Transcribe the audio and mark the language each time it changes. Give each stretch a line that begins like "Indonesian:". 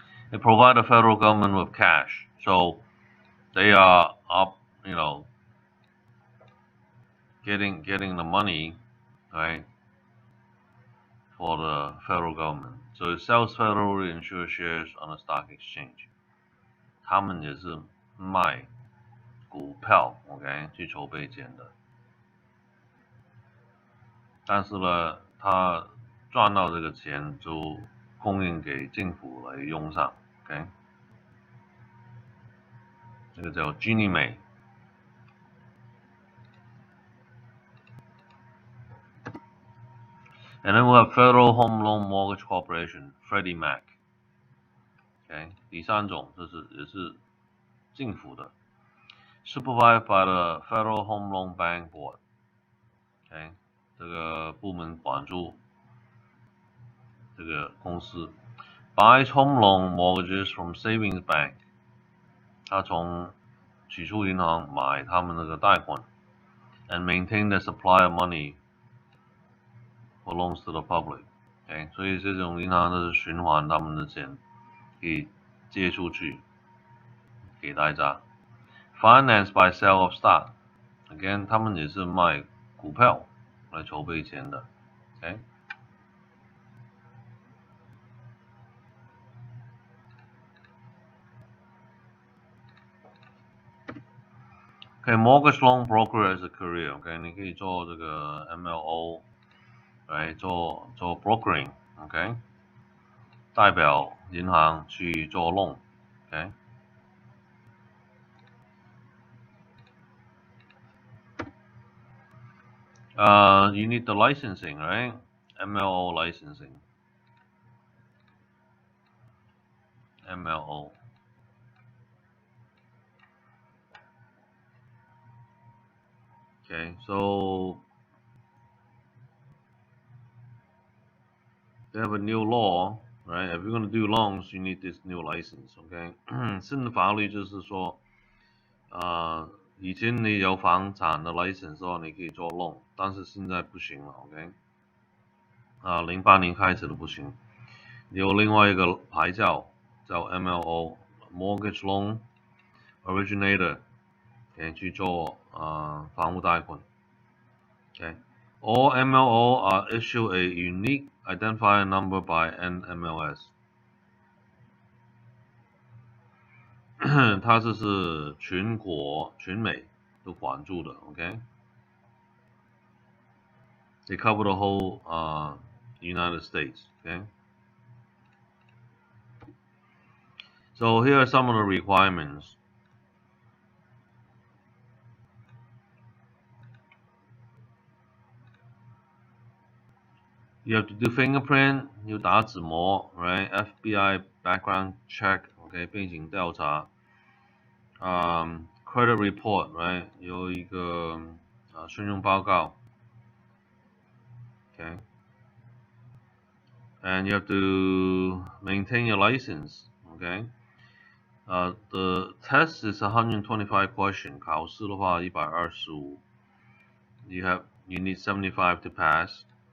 English: They provide the federal government with cash, so they are up, getting the money, right, for the federal government. So it sells federally insured shares on the stock exchange.
Chinese: 他们也是卖股票 ，OK， 去筹备钱的。但是呢，他赚到这个钱就供应给政府来用上 ，OK。这个叫 Ginnie Mae。
English: And then we have Federal Home Loan Mortgage Corporation, Freddie Mac. OK，
Chinese: 第三种也是政府的
English: ，supervised by the Federal Home Loan Bank Board. OK，
Chinese: 这个部门管住这个公司
English: ，buys home loan mortgages from savings bank.
Chinese: 他从起初银行买他们那个贷款
English: ，and maintain the supply of money for loans to the public.
Chinese: OK， 所以这种银行都是循环他们的钱，可以借出去给大家。
English: Financed by sale of stock.
Chinese: Again， 他们也是卖股票来筹备钱的。
English: OK。 Okay, mortgage loan broker as a career.
Chinese: OK， 你可以做这个 MLO， 来做 brokering。OK， 代表银行去做 loan。
English: OK。 You need the licensing, right? MLO licensing. MLO. Okay, so they have a new law, right? If you're going to do loans, you need this new license, okay?
Chinese: 新的法律就是说，以前你有房产的 license 的话，你可以做 loan， 但是现在不行了 ，OK？ 08年开始的不行，有另外一个牌照叫 MLO Mortgage Loan Originator， 可以去做房屋贷款 ，OK？
English: All MLO are issued a unique identifier number by NMLS 。
Chinese: 它这是全国全美都管住的 ，OK？
English: They cover the whole United States, okay? So here are some of the requirements. You have to do fingerprint,
Chinese: 要打指模
English: right? FBI background check, okay?
Chinese: 背景调查。
English: Credit report, right?
Chinese: 有一个信用报告 ，okay?
English: And you have to maintain your license, okay? The test is 125 question.
Chinese: 考试的话125。
English: You need 75 to pass.